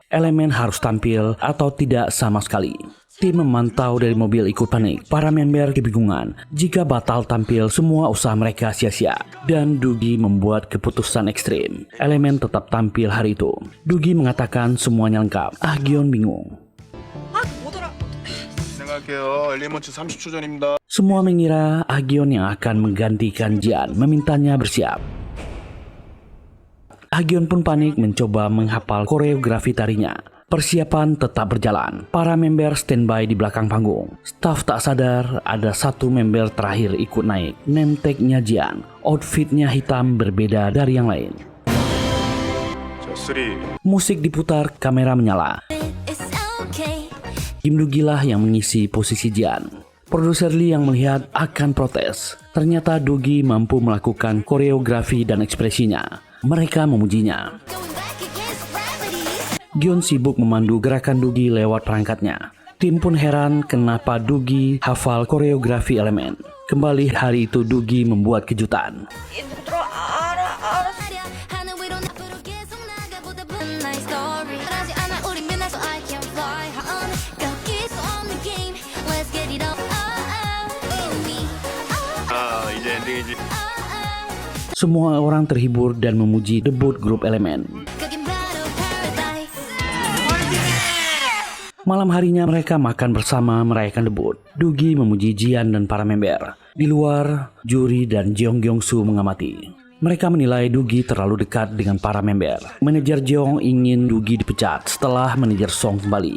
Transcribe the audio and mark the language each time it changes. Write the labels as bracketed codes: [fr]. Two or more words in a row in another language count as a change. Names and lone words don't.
[id] Elemen harus tampil atau tidak sama sekali. Tim memantau dari mobil ikut panik. Para member kebingungan. Jika batal tampil, semua usaha mereka sia-sia. Dan Dogi membuat keputusan ekstrim. Elemen tetap tampil hari itu. Dogi mengatakan semuanya lengkap. Gyeon bingung. [ko] 생각할게요. 엘리먼트 30초 전입니다. [id] Semua mengira Gyeon yang akan menggantikan Jian, memintanya bersiap. Gyeon pun panik mencoba menghafal koreografi tarinya. Persiapan tetap berjalan. Para member standby di belakang panggung. Staf tak sadar ada satu member terakhir ikut naik. [en] Name tag- [id] nya Jian. Outfitnya hitam berbeda dari yang lain. Musik diputar, kamera menyala. [en] It's okay. [id] Kim Dogi lah yang mengisi posisi Jian. Produser Lee yang melihat akan protes. Ternyata Doogie mampu melakukan koreografi dan ekspresinya. Mereka memujinya. [en] Going back against gravity. [id] Gion sibuk memandu gerakan Doogie lewat perangkatnya. Tim pun heran kenapa Doogie hafal koreografi elemen. Kembali hari itu Doogie membuat kejutan. [ko] 하늘 위로 앞으로 계속 나가보다 [en] nice story. [ko] 하지 않아 우리 맨날 [en] so I can fly on. [ko] 여기서 [en] on the game. Let's get it on. Me. [ko] 아 이제 엔딩이지. [id] Semua orang terhibur dan memuji debut grup elemen. [ko] 거긴 바로 paradise. [id] Malam harinya mereka makan bersama merayakan debut. Doogie memuji Jian dan para member. Di luar, juri dan Jeong Gyong-soo mengamati. Mereka menilai Doogie terlalu dekat dengan para member. Manajer Jeong ingin Doogie dipecat setelah manajer Song kembali.